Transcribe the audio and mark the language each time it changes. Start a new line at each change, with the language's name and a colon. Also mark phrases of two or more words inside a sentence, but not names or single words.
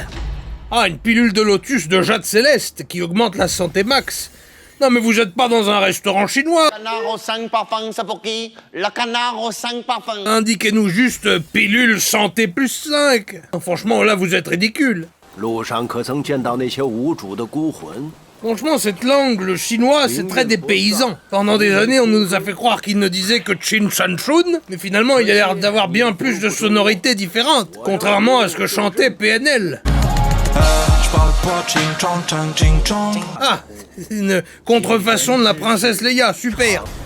French: Ah, une pilule de lotus de jade céleste qui augmente la santé max. Non mais vous êtes pas dans un restaurant chinois. Canard aux 5 parfums, c'est pour qui? Le canard aux 5 parfums. Indiquez-nous juste pilule santé plus 5. Franchement, là, vous êtes ridicule.
Chinese: 路上可曾见到那些无主的孤魂？
French: Franchement, cette langue, le chinois, c'est très dépaysant. Pendant des années, on nous a fait croire qu'il ne disait que Chin Chan Chun, mais finalement, il a l'air d'avoir bien plus de sonorités différentes, contrairement à ce que chantait PNL. Ah, une contrefaçon de la princesse Leia, super.